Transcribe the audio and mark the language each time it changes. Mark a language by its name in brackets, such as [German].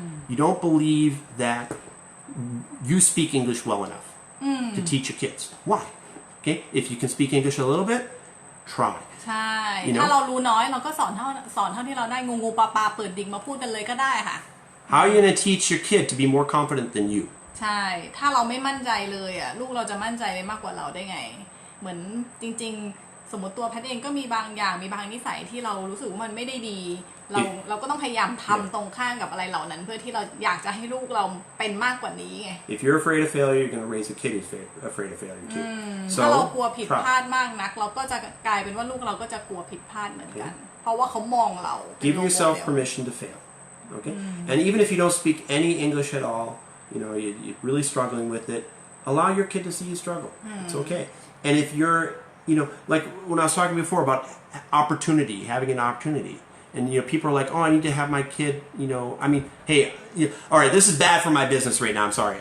[English] You don't believe that you speak English well enough to teach your kids. Why? Okay, if you can speak English a little bit, try. [Thai] ใช่ [English] You know? [Thai] ถ้าเรารู้น้อยเราก็สอนเท่าที่เราได้งูปลาเปิดดิ่งมาพูดกันเลยก็ได้ค่ะ [English] How are you going to teach your kid to be more confident than you? [Thai] ใช่ถ้าเราไม่มั่นใจเลยอ่ะลูกเราจะมั่นใจได้มากกว่าเราได้ไงเหมือนจริงๆสมมติตัวแพทย์เองก็มีบางอย่างมีบางนิสัยที่เรารู้สึกว่ามันไม่ได้ดีเราก็ต้องพยายามทำตรงข้ามกับอะไรเหล่านั้นเพื่อที่เราอยากจะให้ลูกเราเป็นมากกว่านี้ไง [English] If you're afraid of failure, you're going to raise a kid who's afraid of failure too. [Thai] ถ้าเรากลัวผิด [English] try. [Thai] พลาดมากนักเราก็จะกลายเป็นว่าลูกเราก็จะกลัวผิดพลาดเหมือนกัน เพราะว่าเขามองเรา [English] Give yourself permission to fail. Okay? And even if you don't speak any English at all, you're really struggling with it, allow your kid to see you struggle. It's okay. And if you're, like when I was talking before about opportunity, having an opportunity, and people are like, oh, I need to have my kid, hey, all right, this is bad for my business right now. I'm sorry.